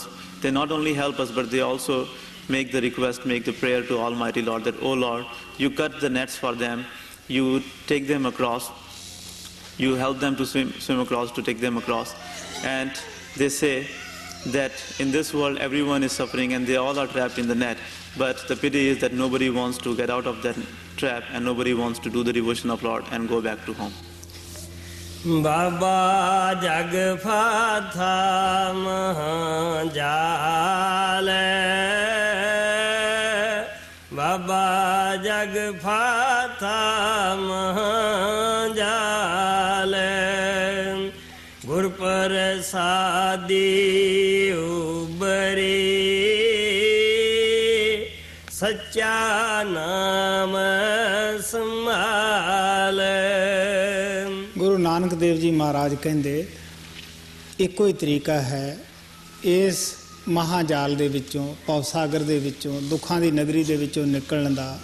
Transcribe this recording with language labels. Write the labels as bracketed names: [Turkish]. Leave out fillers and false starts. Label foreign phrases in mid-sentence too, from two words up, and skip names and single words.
[English] They not only help us, but they also make the request, make the prayer to Almighty Lord that, oh Lord, you cut the nets for them, you take them across, you help them to swim across, to take them across. And they say that in this world everyone is suffering and they all are trapped in the net. But the pity is that nobody wants to get out of that trap and nobody wants to do the devotion of Lord and go back to home. [Punjabi] ਬਾਬਾ ਜਗ ਫਾਥਾ ਮਹਾਜਾਲੇ ਬਾਬਾ ਜਗ ਫਾਥਾ ਮਹਾਜਾਲੇ ਗੁਰ ਪ੍ਰਸਾਦੀ ਉਬਰੇ ਸਚਾ ਨਾਮ ਸਮਾਲੇ ਗੁਰੂ ਨਾਨਕ ਦੇਵ ਜੀ ਮਹਾਰਾਜ ਕਹਿੰਦੇ ਇੱਕੋ ਹੀ ਤਰੀਕਾ ਹੈ ਇਸ ਮਹਾਜਾਲ ਦੇ ਵਿੱਚੋਂ, ਭਵਸਾਗਰ ਦੇ ਵਿੱਚੋਂ, ਦੁੱਖਾਂ ਦੀ ਨਗਰੀ ਦੇ ਵਿੱਚੋਂ ਨਿਕਲਣ ਦਾ।